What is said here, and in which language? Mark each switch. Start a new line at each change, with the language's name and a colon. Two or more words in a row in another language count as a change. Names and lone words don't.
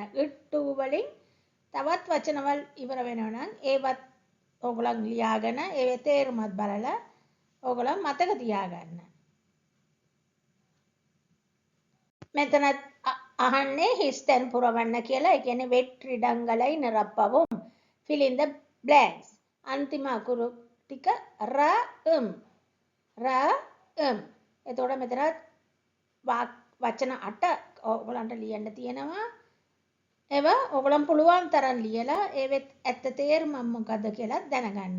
Sinhala: ඉට්ටු වලින් තවත් වචනවල ඉවර වෙනවා නම් ඒවත් ඕගලන් ලියාගෙන ඒවේ තේරුමත් බලලා ඕගලන් මතක තියාගන්න. මෙතන අහන්නේ හිස් තැන් පුරවන්න කියලා. ඒ කියන්නේ
Tamil: வெற்றிடங்களை நிரப்பவும்.
English: Fill in the blanks.
Sinhala: අන්තිම අකුරු ටික එතකොට මෙතන වචන 8 ඔයගලන්ට ලියන්න තියෙනවා. ඒවා ඔයගලන් පුළුවන් තරම් ලියලා ඒවෙත් ඇත්ත තේරුම මොකද්ද කියලා දැනගන්න.